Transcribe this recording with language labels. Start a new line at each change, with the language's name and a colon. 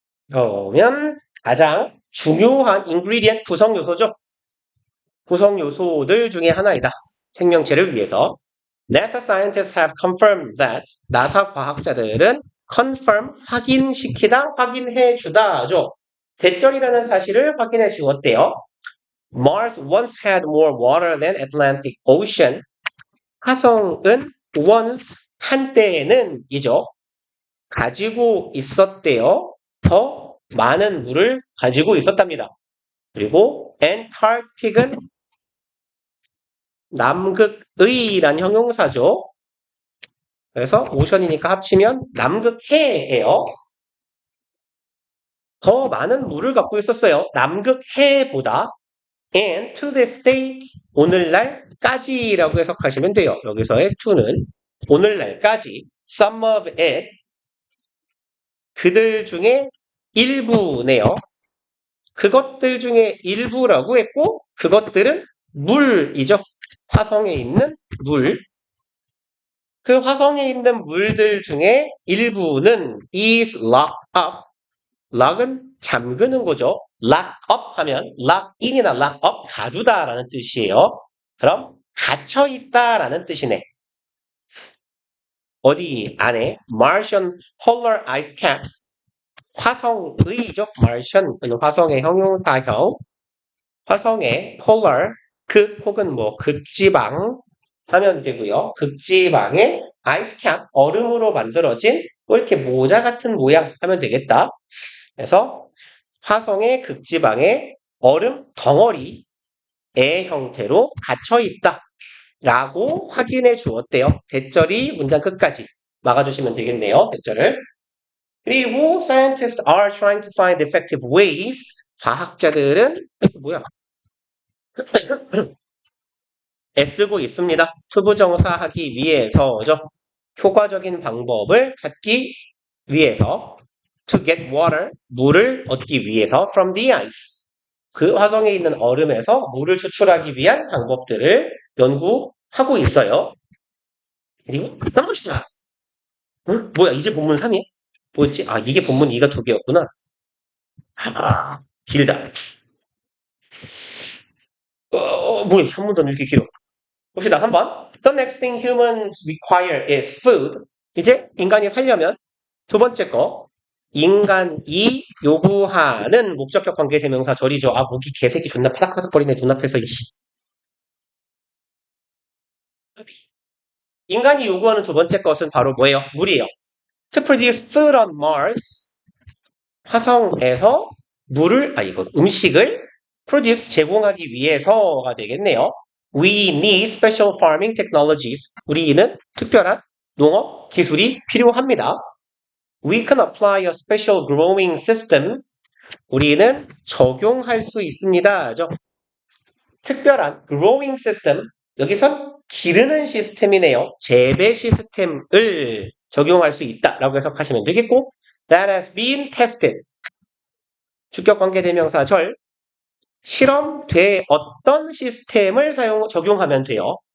Korean: 그러면 가장 중요한 ingredient 구성 요소죠. 구성 요소들 중에 하나이다. 생명체를 위해서.
English: NASA scientists have confirmed that
Korean: 나사 과학자들은
English: confirm
Korean: 확인시키다, 확인해주다죠. 대절이라는 사실을 확인해 주었대요.
English: Mars once had more water than Atlantic Ocean.
Korean: 화성은 once 한때는 이죠. 가지고 있었대요. 더 많은 물을 가지고 있었답니다. 그리고 Antarctic은 남극의란 형용사죠. 그래서 오션이니까 합치면 남극해예요. 더 많은 물을 갖고 있었어요. 남극해보다.
English: And to this day,
Korean: 오늘날까지라고 해석하시면 돼요. 여기서의 to는 오늘날까지.
English: Some of it,
Korean: 그들 중에 일부네요. 그것들 중에 일부라고 했고 그것들은 물이죠. 화성에 있는 물. 그 화성에 있는 물들 중에 일부는
English: is locked up.
Korean: lock은 잠그는 거죠. lock up 하면 lock in이나 lock up 가두다라는 뜻이에요. 그럼 갇혀 있다라는 뜻이네. 어디 안에
English: Martian polar ice caps.
Korean: 화성의죠. Martian 화성의 형용사형. 화성의 polar 극 혹은 뭐 극지방 하면 되고요. 극지방의 아이스캡 얼음으로 만들어진 뭐 이렇게 모자 같은 모양 하면 되겠다. 그래서 화성의 극지방의 얼음 덩어리의 형태로 갇혀 있다 라고 확인해 주었대요. 대절이 문장 끝까지 막아주시면 되겠네요. 대절을.
English: 그리고 scientists are trying to find effective ways.
Korean: 과학자들은 뭐야? 애쓰고 있습니다. 투부정사하기 위해서죠. 효과적인 방법을 찾기 위해서
English: to get water,
Korean: 물을 얻기 위해서
English: from the ice.
Korean: 그 화성에 있는 얼음에서 물을 추출하기 위한 방법들을 연구하고 있어요. 그리고 넘어시자. 응? 뭐야 이제 본문 3이? 뭐였지? 아 이게 본문 2가 2개였구나. 아 길다. 뭐야 한 번 더 이렇게 길어. 봅시다. 3번.
English: The next thing humans require is food.
Korean: 이제 인간이 살려면 두 번째 거. 인간이 요구하는 목적격 관계 대명사 절이죠. 아, 목이 개새끼 존나 파닥파닥거리네. 눈앞에서 이씨. 인간이 요구하는 두 번째 것은 바로 뭐예요? 물이에요.
English: To produce food on Mars.
Korean: 화성에서 음식을 produce, 제공하기 위해서가 되겠네요.
English: We need special farming technologies.
Korean: 우리는 특별한 농업 기술이 필요합니다.
English: We can apply a special growing system.
Korean: 우리는 적용할 수 있습니다.
English: 특별한 growing system.
Korean: 여기선 기르는 시스템이네요. 재배 시스템을 적용할 수 있다라고 해석하시면 되겠고,
English: that has been tested.
Korean: 주격관계 대명사 절. 실험돼 어떤 시스템을 적용하면 돼요.